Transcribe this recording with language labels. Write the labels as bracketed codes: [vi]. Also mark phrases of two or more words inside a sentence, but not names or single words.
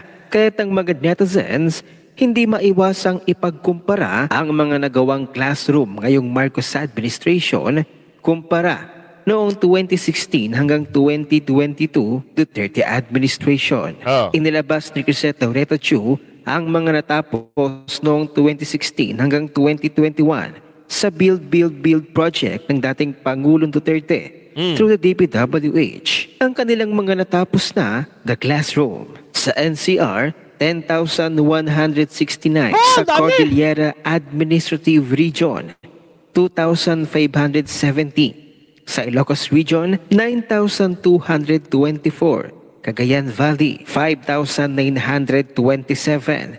[tl] Kaya't ang mga netizens, hindi maiwasang ipagkumpara ang mga nagawang classroom ngayong Marcos administration kumpara noong 2016 hanggang 2022 Duterte administration. Inilabas ni Crisette Laureto Chu ang mga natapos noong 2016 hanggang 2021 sa Build project ng dating Pangulong Duterte [en] through the [tl] DPWH. Ang kanilang mga natapos na, [en] the classroom. [tl] Sa NCR, 10,169. Sa Cordillera Administrative Region, 2,570. Sa Ilocos Region, 9,224. Cagayan Valley, 5,927.